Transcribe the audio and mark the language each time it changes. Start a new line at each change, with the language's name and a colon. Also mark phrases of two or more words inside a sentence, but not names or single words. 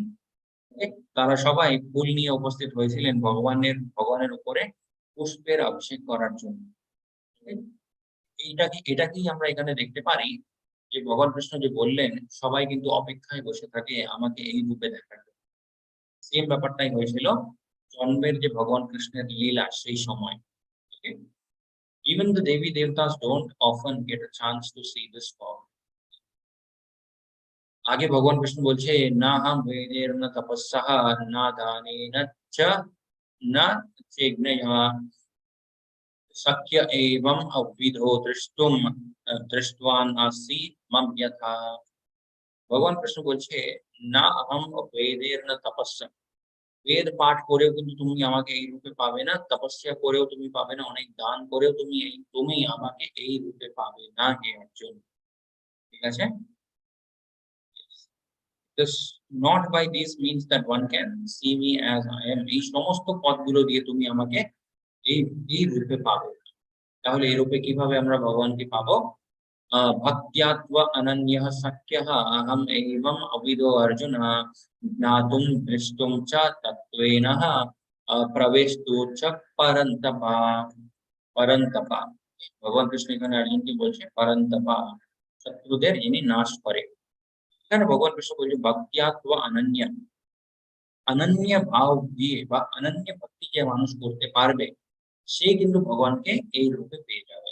Bangla: তারা সবাই ফুল নিয়ে উপস্থিত হয়েছিলেন ভগবানের উপরে পুষ্পের অভিষেক করার জন্য। এটাকেই আমরা এখানে দেখতে পারি যে ভগবান কৃষ্ণ যে বললেন সবাই কিন্তু অপেক্ষায় বসে থাকে আমাকে এই রূপে দেখার জন্য। সেম ব্যাপারটাই হয়েছিল জন্মের যে ভগবান কৃষ্ণের লীলা সেই সময়। Okay?
English: Even the Devi Devtas don't often get a chance to see this form.
Bangla: আগে ভগবান কৃষ্ণ বলছে
Sanskrit: न हम वेदेर न तपस्याह न दानेन च न यज्ञया शक्य एवं अविधो दृष्टुम दृष्टवान आसी मम यथा।
Bangla: ভগবান কৃষ্ণ বলছে
Sanskrit: न अहम वेदेर न तपस्या,
Bangla: বেদ পাঠ করেও কিন্তু তুমি আমাকে এই রূপে পাবে না, তপস্যা করেও তুমি পাবে না, অনেক দান করেও তুমি আমাকে এই রূপে পাবে না হে অর্জুন। ঠিক আছে?
English: This not by this means that one can see me as I am.
Bangla: এই সমস্ত পদগুলো দিয়ে তুমি আমাকে এই এই রূপে পাবে। তাহলে এই রূপে কিভাবে আমরা ভগবানকে পাবো?
Sanskrit: भक्त्यात्व अनन्यः शक्यः अहम् एवम् अविदो अर्जुन ज्ञातुं द्रष्टुं च तत्त्वेन प्रवेष्टु च परन्तपा।
Bangla: परन्तपा ভগবান কৃষ্ণ এখানে অর্জুনকে বলছে পরন্তপা, শত্রুদের যিনি নাশ করে। এখানে ভগবান কৃষ্ণ বলছে
Sanskrit: भक्त्यात्व अनन्य,
Bangla: অনন্য ভাব দিয়ে বা অনন্য ভক্তি যে মানুষ করতে পারবে সে কিন্তু ভগবানকে এই রূপে পেয়ে যাবে।